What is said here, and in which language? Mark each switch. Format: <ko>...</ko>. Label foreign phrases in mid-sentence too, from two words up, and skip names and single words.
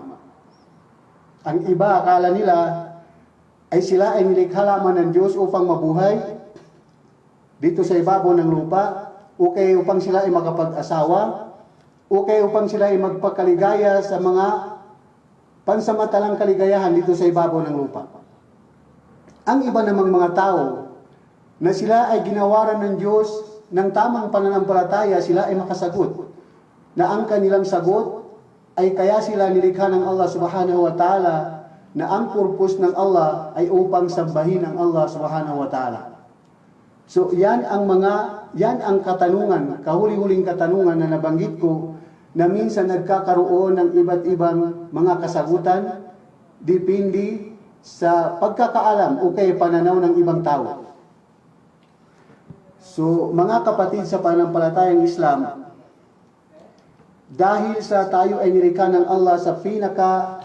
<tl>Ang iba, akala nila ay sila ay nilikha lamang ng Diyos upang mabuhay dito sa ibabaw ng lupa, o kaya upang sila ay makapag-asawa, o kaya upang sila ay magpakaligaya sa mga pansamantalang kaligayahan dito sa ibabaw ng lupa. Ang iba namang mga tao na sila ay ginawaran ng Diyos ng tamang pananampalataya, sila ay makasagot na ang kanilang sagot ay kaya sila nilikha ng Allah</tl> <ar>سبحانه وتعالى,</ar> <tl>na ang purpose ng Allah ay upang sambahin ang Allah</tl> <ar>سبحانه وتعالى.</ar> <tl>So yan ang katanungan, kahuli-huling katanungan na nabanggit ko, na minsan nagkakaroon ng iba't ibang mga kasagutan depende sa pagkakaalam o kay pananaw ng ibang tao. So mga kapatid sa pananampalatayang Islam, dahil sa tayo ay nilikha ng Allah sa pinaka</tl>